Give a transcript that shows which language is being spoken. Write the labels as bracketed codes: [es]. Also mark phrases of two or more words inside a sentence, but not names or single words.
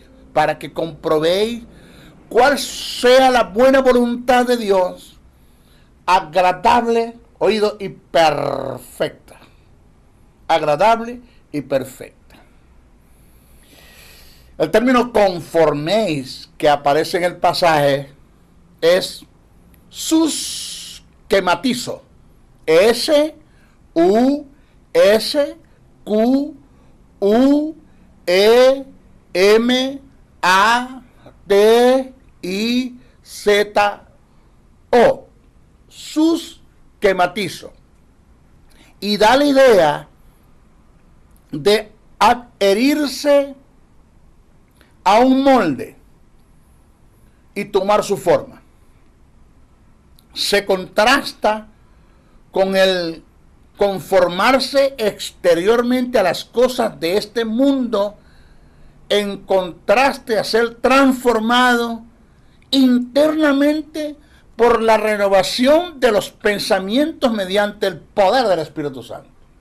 [es] Para que comprobéis cuál sea la buena voluntad de Dios, agradable, oído, y perfecta. Agradable y perfecta. El término conforméis que aparece en el pasaje es susquematizo. S-U-S-Q-U-E-M-A-T-I-Z-O. Susquematizo. Y da la idea de adherirse a un molde y tomar su forma. Se contrasta con el conformarse exteriormente a las cosas de este mundo, en contraste a ser transformado internamente por la renovación de los pensamientos mediante el poder del Espíritu Santo.